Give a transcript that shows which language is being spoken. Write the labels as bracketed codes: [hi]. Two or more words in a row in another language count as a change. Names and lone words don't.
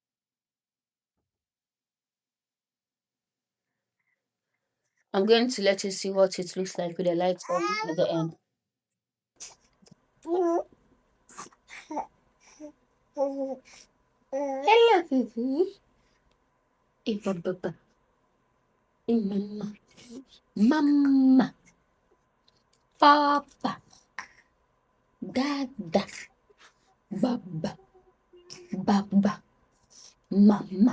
[en] I'm going to let you see what it looks like with the lights off at the end. Hello, Fifi. Ibababa. Mama. Mama. Papa. Dada. Baba. Baba. Mama.